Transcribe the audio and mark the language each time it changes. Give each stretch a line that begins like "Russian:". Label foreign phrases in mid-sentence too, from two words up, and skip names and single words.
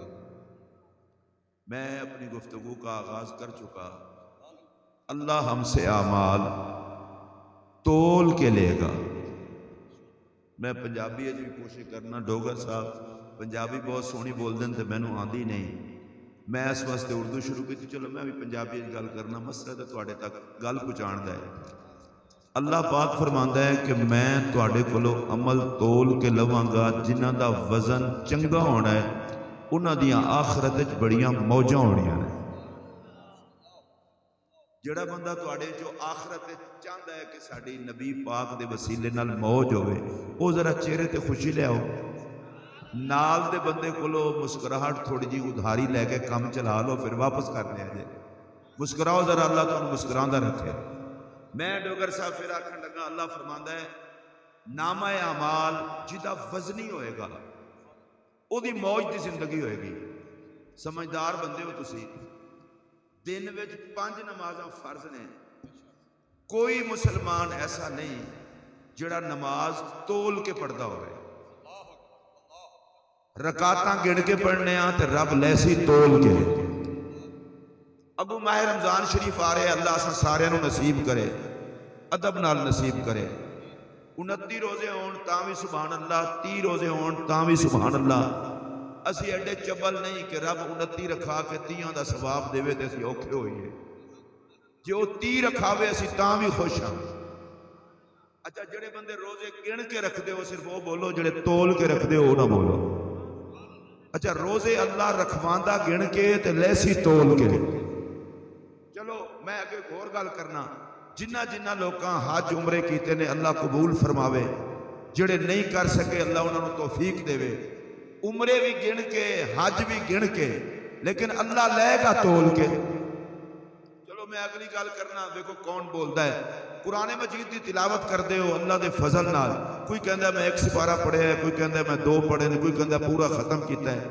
Urdu: میں اپنی گفتگو کا آغاز کر چکا، اللہ ہم سے اعمال تول کے لے گا۔
Punjabi: میں پنجابی بھی کوشش کرنا، ڈوگر صاحب پنجابی بہت سونی بول دیں تو مینوں آندی نہیں،
Urdu: میں اس واسطے اردو شروع کی،
Punjabi: چلو میں بھی پنجابی گل کرنا، مسئلہ تو تواڈے تک گل پہنچان دا ہے۔ اللہ پاک فرماندا ہے کہ میں تواڈے کولوں عمل تول کے لواں گا، جنہاں دا وزن چنگا ہونا ہے انہاں دیاں آخرت وچ بڑیاں موجاں ہونیاں نے۔ جڑا بندہ تواڈے جو آخرت وچ چاہندا ہے کہ ساڈی نبی پاک دے وسیلے نال موج ہوے، او ذرا چہرے تے خوشی لے آؤ، نال دے بندے کولو مسکراہٹ تھوڑی جی ادھاری لے کے کام چلا لو،
Urdu: پھر واپس کر لیا جائے،
Punjabi: مسکراؤ ذرا، اللہ تمہیں مسکراندہ رکھے۔ میں ڈوگر صاحب پھر آکھن لگا، اللہ فرماندا ہے نامہ اعمال جدا وزنی ہوئے گا او دی موج دی زندگی ہوئے گی۔ سمجھدار بندے ہو تسی، دن وچ 5 نمازاں فرض نے، کوئی مسلمان ایسا نہیں جڑا نماز تول کے پڑھدا ہوئے، رکعتاں گن کے پڑھنے آں تے رب لیسی تول کے۔ ابو ماہ رمضان شریف آ رہے، اللہ اساں سارے نو نصیب کرے، ادب نال نصیب کرے۔ 29 روزے ہون تاں بھی
Arabic: سبحان اللہ،
Punjabi: 30 روزے ہون تاں بھی
Arabic: سبحان اللہ۔
Punjabi: اسی ایڈے چبل نہیں کہ رب 29 رکھا کے 30 دا ثواب دے تے اسی اوکھے ہوئیے، جو 30 رکھاوے اسی تاں بھی خوش ہاں۔ اچھا جڑے بندے روزے گن کے رکھ دے ہو صرف وہ بولو، جڑے تول کے رکھ دے ہو نہ بولو۔ اچھا روزے اللہ رکھواندہ گن کے تے لیسی تول کے۔ چلو میں اگے ایک اور گل کرنا، جنہ لوکاں حج عمرے کیتے نے اللہ قبول فرماوے، جڑے نہیں کر سکے اللہ انہوں نے توفیق دے وے، عمرے بھی گن کے حج بھی گن کے، لیکن اللہ لے گا تول کے۔ چلو میں اگلی گل کرنا،
Urdu: دیکھو کون بولتا ہے،
Punjabi: قرآن مجید دی تلاوت کر دے ہو اللہ دے فضل نال، کوئی کہندا ہے میں 1 سپارہ پڑھے ہے، کوئی کہندا ہے میں 2 پڑھے ہیں، کوئی کہندا ہے پورا ختم کیتا ہے۔